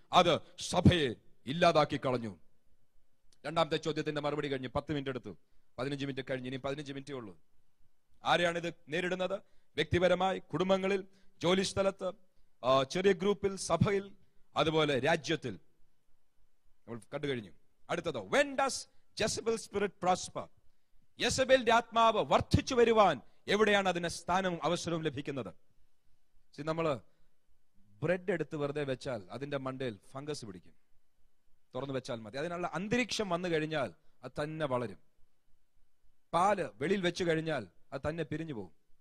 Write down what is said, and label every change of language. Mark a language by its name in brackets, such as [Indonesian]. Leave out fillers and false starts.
[Malayalam] അത് സഭയെ ഇല്ലാതാക്കി കളഞ്ഞു. രണ്ടാമത്തെ ചോദ്യത്തിന്റെ മറുപടി കഴിഞ്ഞ് 10 മിനിറ്റ് എടുത്തു. 15 മിനിറ്റ് കഴിഞ്ഞ്, ഇനി 15 മിനിറ്റേ ഉള്ളൂ. ആരെയാണിത് നേരിടുന്നത്? വ്യക്തിപരമായി, കുടുംബങ്ങളിൽ, ജോലി സ്ഥലത്ത്, ചെറിയ ഗ്രൂപ്പിൽ, സഭയിൽ, അതുപോലെ രാജ്യത്തിൽ. നമ്മൾ കണ്ടു കഴിഞ്ഞു. അടുത്തത്, [English] when does Jezebel spirit prosper? [Malayalam] യെസബേലിന്റെ ആത്മാവ് വർദ്ധിച്ചു വരുവാൻ എവിടെയാണ് അതിന് സ്ഥാനവും അവസരവും ലഭിക്കുന്നത്? നമ്മള് ബ്രെഡ് എടുത്ത് വെറുതെ വെച്ചാൽ അതിന്റെ മണ്ടയിൽ ഫംഗസ് പിടിക്കും. തുറന്നു വെച്ചാൽ മതി. അതിനുള്ള അന്തരീക്ഷം വന്നു കഴിഞ്ഞാൽ അത് തന്നെ വളരും. പാല് വെളിയിൽ വെച്ചു കഴിഞ്ഞാൽ അത് തന്നെ പിരിഞ്ഞു പോകും.